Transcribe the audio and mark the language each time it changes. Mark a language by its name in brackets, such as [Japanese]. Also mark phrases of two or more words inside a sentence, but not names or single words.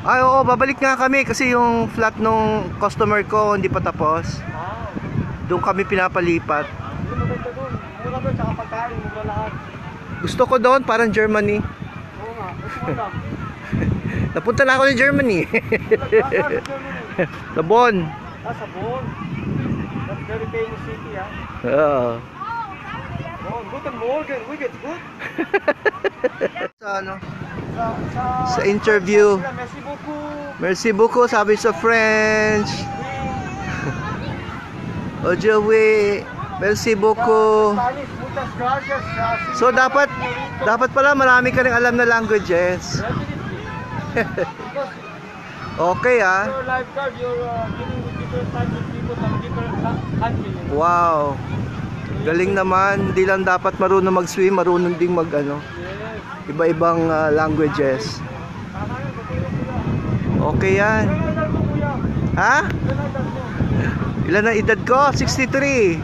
[Filipino] Ay oo, babalik nga kami kasi yung flat nung customer ko hindi pa tapos. Doon kami pinapalipat. Hindi maganda doon. Mura doon, tsaka pagkain, mura lahat. Gusto ko doon, parang Germany. Oo nga, gusto mo lang. Napunta na ako ng Germany. Sa Bonn. Sa Bonn. [English] That's very famous city, ha? [Filipino] Oo. [English] Bonn, [German] guten Morgen, [English] we get good. [Filipino] Sa ano? Sa Sa interview. [French] Merci beaucoup. Merci beaucoup, [Filipino] sabi sa French. Ojewe. [French] Merci beaucoup. [Spanish] Spanish, muchas gracias. [Filipino] So dapat pala marami ka ring alam na languages. [English] Because Okay your lifeguard, you're dealing with different types of people from different countries. Wow. [Filipino] Galing naman, hindi lang dapat marunong mag-swim, marunong ding [English] Yes. [Filipino] iba-ibang languages. Tama yun, tutulong kuya. Okay yan. Ilan ang edad mo kuya? Ha? Ilan ang edad mo? Ilan ang edad ko? 63.